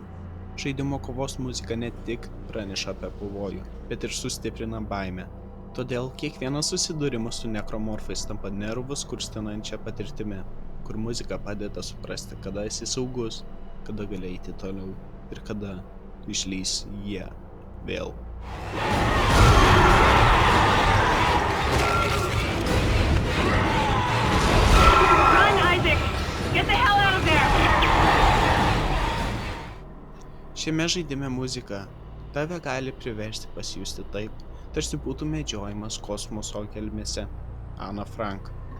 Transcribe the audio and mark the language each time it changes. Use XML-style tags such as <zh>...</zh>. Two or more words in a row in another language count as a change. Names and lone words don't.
<lt>Žaidimo kovos muzika ne tik praneša apie pavojų, bet ir sustiprina baimę. Todėl kiekvienas susidūrimas su nekromorfais tampa nervus kurstinančia patirtimi, kur muzika padeda suprasti, kada esi saugus, kada gali eiti toliau ir kada išlys jie vėl.</lt> <en>Run, Isaac! Get the hell out of there!</en> <lt>Šiame žaidime muzika tave gali priversti pasijusti taip, tarsi būtų medžiojimas kosmoso gelmėse. Ana Frank.</lt>